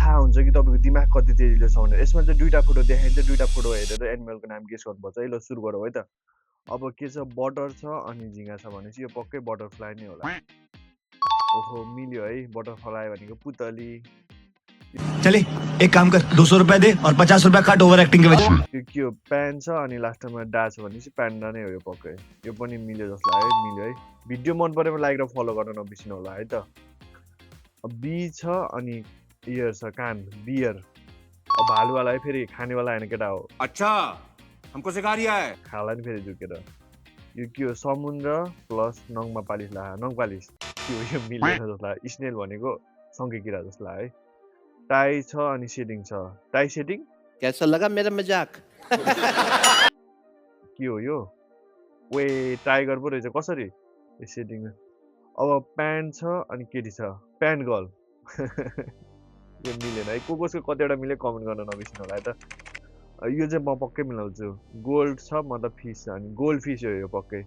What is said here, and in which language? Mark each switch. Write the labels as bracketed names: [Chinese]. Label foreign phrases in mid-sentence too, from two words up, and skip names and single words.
[Nepali] हुन्छ कि तपाईँको दिमाग कति तेजीले छ भनेर। यसमा चाहिँ दुईटा फोटो देखाइन्छ, दुईटा फोटो हेरेर एनिमलको नाम गेस गर्नुपर्छ है। ल सुरु गरौँ है त। अब के छ बटर छ अनि झिँगा छ भनेपछि यो पक्कै बटरफ्लाई नै होला। ओहो मिल्यो है, बटरफ्लाई भनेको पुतली। [Hindi] चले एक काम कर 200 रुपए दे और 50 रुपए काट [English] over acting [Hindi] के वजह [Nepali] यो के हो प्यान छ अनि लास्टमा डा छ भनेपछि प्यान्डा नै हो यो पक्कै। यो पनि मिल्यो जस्तो लाग्यो है, मिल्यो है। भिडियो मन परेमा लाइक र फलो गर्न नबिर्सिनु होला है त। बी छ अनि इयर छ कान, बियर। अब भालुवाला है फेरि खानेवाला हैन केटा हो। [Hindi] अच्छा हमको सिखा रिया है। [Nepali] खाला नि फेरि झुकेर। यो के हो समुद्र प्लस नङमा पालिस ला नङ पालिस। के हो यो मिल्दैन जस्तो लाग्यो। स्नेल भनेको सङ्के किरा जस्तो लाग्यो है। टाई छ अनि सेटिङ छ। [English] tie setting [Hindi] कैसा लगा मेरा मजाक? [Nepali] के हो यो? वे टाइगर पो रहेछ कसरी? यो सेटिङ। अब प्यान्ट छ अनि केटी छ [English] pant girl. [Nepali] यो मिलेन है। को कसको कतिवटा मिले कमेन्ट गर्न नबिर्सिनु होला है त। यो चाहिँ म पक्कै मिलाउँछु। गोल्ड छ मतलब फिस छ अनि [English] gold fish [Nepali] हो यो पक्कै।